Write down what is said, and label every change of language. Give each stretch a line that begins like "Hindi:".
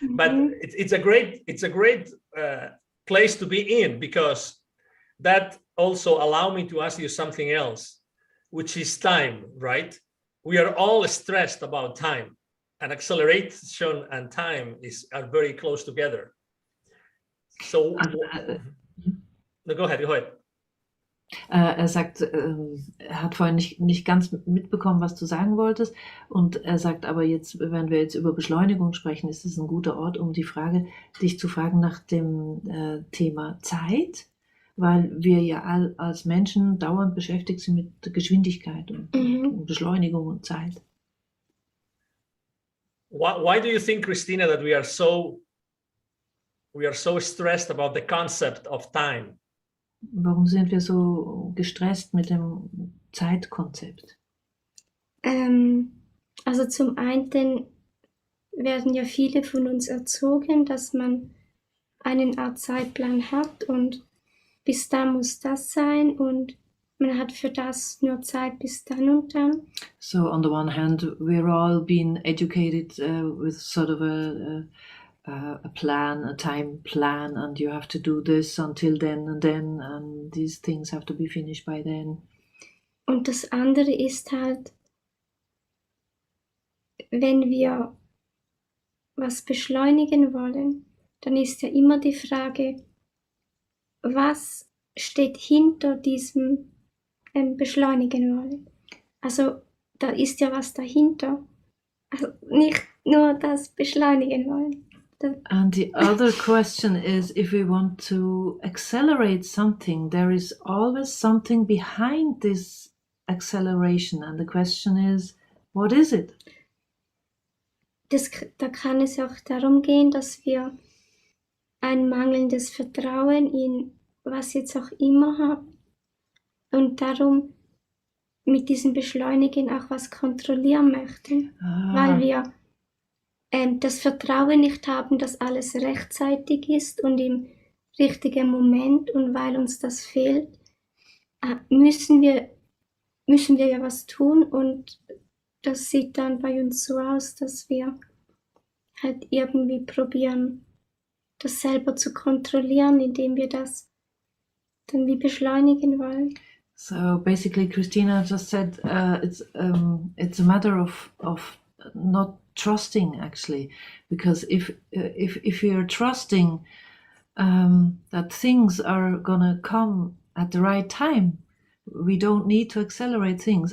English: But it's a great place to be in, because that also allowed me to ask you something else, which is time, right? We are all stressed about time, and acceleration and time are very close together. So no, go ahead.
German: Er sagt, er hat vorhin nicht ganz mitbekommen, was du sagen wolltest. Und er sagt aber jetzt, wenn wir jetzt über Beschleunigung sprechen, ist es ein guter Ort, um dich zu fragen nach dem Thema Zeit, weil wir ja als Menschen dauernd beschäftigt sind mit Geschwindigkeit und Beschleunigung und Zeit.
English: Why do you think, Christina, that we are so stressed about the concept of time?
German: Warum sind wir so gestresst mit dem Zeitkonzept? Also zum einen werden ja viele von uns erzogen, dass man einen Art Zeitplan hat und bis da muss das sein und man hat für das nur Zeit bis dann und dann.
English: So on the one hand, we're all being educated with sort of a plan, a time plan, and you have to do this until then, and these things have to be finished by then.
German: Und das andere ist halt, wenn wir was beschleunigen wollen, dann ist ja immer die Frage, was steht hinter diesem beschleunigen wollen. Also da ist ja was dahinter. Also nicht nur das beschleunigen wollen.
English: And the other question is, if we want to accelerate something, there is always something behind this acceleration. And the question is, what is it?
German: Da kann es auch darum gehen, dass wir ein mangelndes Vertrauen in was jetzt auch immer haben und darum mit diesem Beschleunigen auch was kontrollieren möchten, weil wir das Vertrauen nicht haben, dass alles rechtzeitig ist und im richtigen Moment, und weil uns das fehlt, müssen wir ja was tun, und das sieht dann bei uns so aus, dass wir halt irgendwie probieren, das selber zu kontrollieren, indem wir das dann wie beschleunigen wollen.
English: So basically, Christina just said it's a matter of not trusting, actually, because if you're trusting that things are gonna come at the right time, we don't need to accelerate things.